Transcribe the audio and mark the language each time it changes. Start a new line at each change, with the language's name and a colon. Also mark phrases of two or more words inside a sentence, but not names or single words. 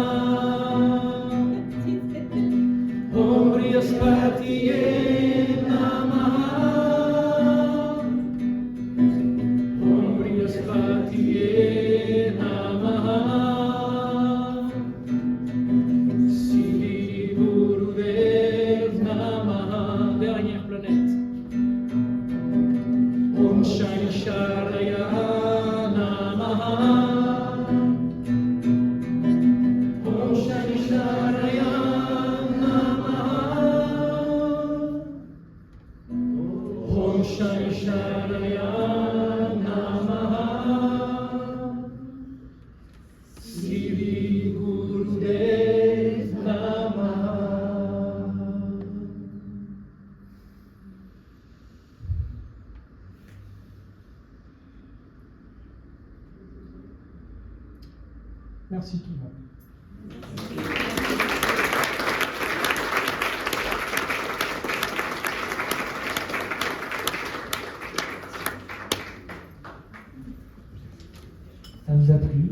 Sanskrit: ॐ बृहस्पतये नमः. ॐ बृहस्पतये नमः. सिद्धि गुरुदेव नमः.
French: Dernière planète.
Sanskrit: ॐ शनैश्चराय नमः. ॐ शनैश्चराय नमः. ॐ शनैश्चराय नमः. सिद्धि गुरुदेव नमः.
French: Merci tout le monde. Ça vous a plu?